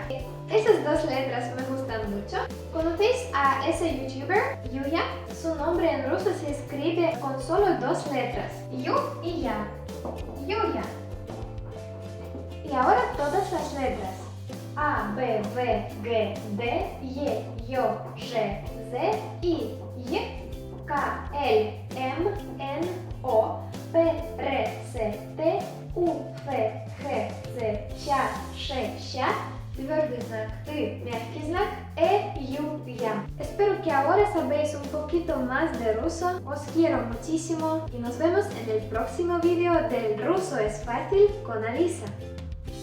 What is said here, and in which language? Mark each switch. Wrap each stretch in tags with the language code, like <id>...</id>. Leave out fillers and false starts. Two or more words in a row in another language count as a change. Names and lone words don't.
<es>Esas dos letras me gustan mucho. ¿Conocéis a ese youtuber, Yuya? Su nombre en ruso se escribe con solo dos letras, Yu y ya. Yuya. Y ahora todas las letras.</es> <ru>A, B, V, G, D, Y, Yo, J, Z, I, Y, K, L, M, N, O, P, R, C, T, U, F, G, Z, Ш, Ш, Ща, tвердый знак Y, мягкий знак Ю, Я.</ru> <es>Espero que ahora sabéis un poquito más de ruso. Os quiero muchísimo y nos vemos en el próximo video del Ruso es Fácil con Alisa.</es>